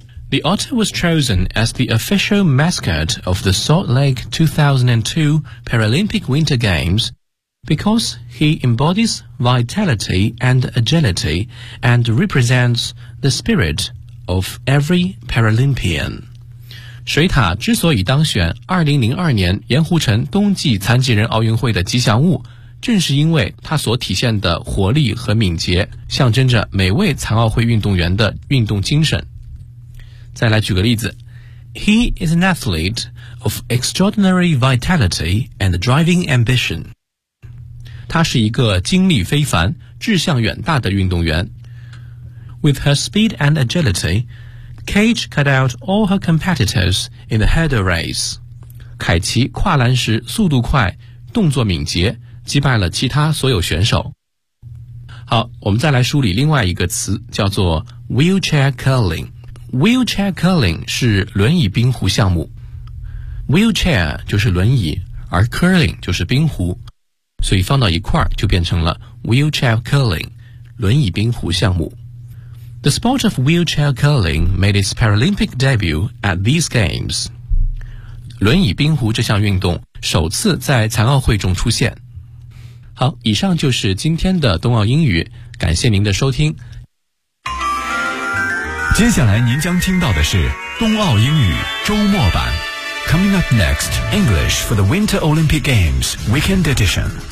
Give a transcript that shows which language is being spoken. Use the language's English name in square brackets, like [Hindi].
[English] The otter was chosen as the official mascot of the Salt Lake 2002 Paralympic Winter Games. Because he embodies vitality and agility and represents the spirit of every Paralympian. [Chinese] 水獭之所以当选2002年盐湖城冬季残疾人奥运会的吉祥物，正是因为它所体现的活力和敏捷，象征着每位残奥会运动员的运动精神。再来举个例子， [English] He is an athlete of extraordinary vitality and driving ambition. [Chinese] 他是一个精力非凡、志向远大的运动员。 [English] With her speed and agility, Cage cut out all her competitors in the hurdle race. [Chinese] 凯奇跨栏时速度快、动作敏捷，击败了其他所有选手。好，我们再来梳理另外一个词，叫做 wheelchair curling。 Wheelchair curling 是轮椅冰壶项目。Wheelchair 就是轮椅，而 curling 就是冰壶。所以放到一块儿就变成了 wheelchair curling， 轮椅冰壶项目。 [English] The sport of wheelchair curling made its Paralympic debut at these games. [Chinese] 轮椅冰壶这项运动首次在残奥会中出现。好，以上就是今天的冬奥英语，感谢您的收听。接下来您将听到的是冬奥英语周末版。 [English] Coming up next, English for the Winter Olympic Games Weekend Edition.